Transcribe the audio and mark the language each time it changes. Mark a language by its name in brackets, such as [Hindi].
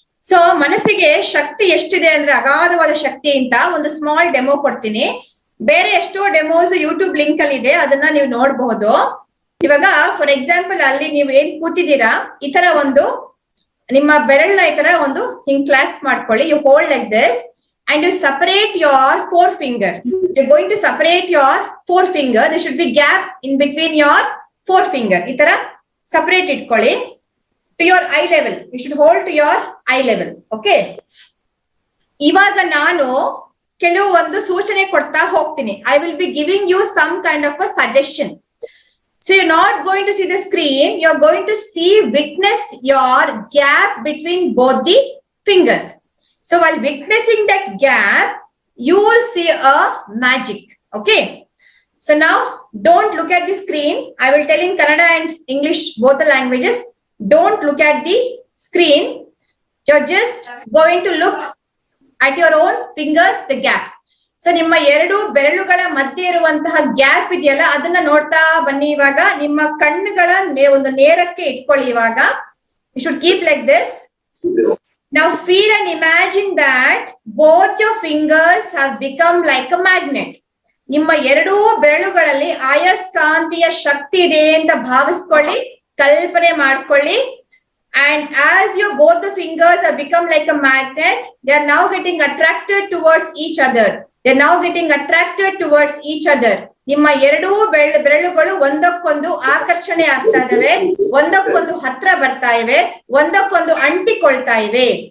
[Kannada] So ಮನಸ್ಸಿಗೆ ಶಕ್ತಿ ಎಷ್ಟಿದೆ ಅಂದ್ರೆ ಅಗಾಧವಾದ ಶಕ್ತಿ ಅಂತ ಒಂದು ಸ್ಮಾಲ್ ಡೆಮೋ ಕೊಡ್ತೀನಿ. ಬೇರೆ ಎಷ್ಟೋ ಡೆಮೋಸ್ ಯೂಟ್ಯೂಬ್ ಲಿಂಕ್ ಅಲ್ಲಿ ಇದೆ, ಅದನ್ನ ನೀವು ನೋಡಬಹುದು. ಇವಾಗ ಫಾರ್ ಎಕ್ಸಾಂಪಲ್ ಅಲ್ಲಿ ನೀವು ಏನ್ ಕೂತಿದ್ದೀರಾ, ಈ ತರ ಒಂದು ನಿಮ್ಮ ಬೆರಳನ್ನ ಈ ತರ ಒಂದು ಹಿಂಗ್ ಕ್ಲಾಸ್ಪ್ ಮಾಡ್ಕೊಳ್ಳಿ. [English] You hold like this and you separate your forefinger. You're going to separate your forefinger. There should be gap in between your forefinger. [Kannada] ಈ ತರ [English] separate [Kannada] ಇಟ್ಕೊಳ್ಳಿ [English] to your eye level. You should hold to your eye level. Okay. [Kannada] ಇವಾಗ ನಾನು ಕೆಲವು ಒಂದು ಸೂಚನೆ ಕೊಡ್ತಾ ಹೋಗ್ತೀನಿ. [English] I will be giving you some kind of a suggestion. So you're not going to see the screen. You're going to witness your gap between both the fingers. So while witnessing that gap, you will see a magic. Okay. So now don't look at the screen. I will tell in Kannada and English, both the languages. Don't look at the screen. You're just going to look at your own fingers, the gap. [Kannada] So ನಿಮ್ಮ 2 ಬೆರಳುಗಳ ಮಧ್ಯೆ ಇರುವಂತಹ gap ಇದೆಯಲ್ಲ, ಅದನ್ನ ನೋಡ್ತಾ ಬನ್ನಿ. ಇವಾಗ ನಿಮ್ಮ ಕಣ್ಣುಗಳ ಒಂದು ನೇರಕ್ಕೆ ಇಟ್ಕೊಳ್ಳಿ. [English] ಇವಾಗ you should keep like this. Now feel and imagine that both your fingers have become like a magnet. [Kannada] ನಿಮ್ಮ 2 ಬೆರಳುಗಳಲ್ಲಿ ಆಯಸ್ಕಾಂತೀಯ ಶಕ್ತಿ ಇದೆ ಅಂತ ಭಾವಿಸ್ಕೊಳ್ಳಿ, ಕಲ್ಪನೆ ಮಾಡ್ಕೊಳ್ಳಿ. [English] And as your both the fingers have become like a magnet, they are now getting attracted towards each other. They are now getting attracted towards each other. [Kannada] ನಿಮ್ಮ 2 ಬೆರಳುಗಳು ಒಂದಕ್ಕೊಂದು ಆಕರ್ಷಣೆ ಆಗ್ತಾ ಇದಾವೆ, ಒಂದಕ್ಕೊಂದು ಹತ್ರ ಬರ್ತಾ ಇವೆ, ಒಂದಕ್ಕೊಂದು ಅಂಟಿಕೊಳ್ತಾ ಇವೆ.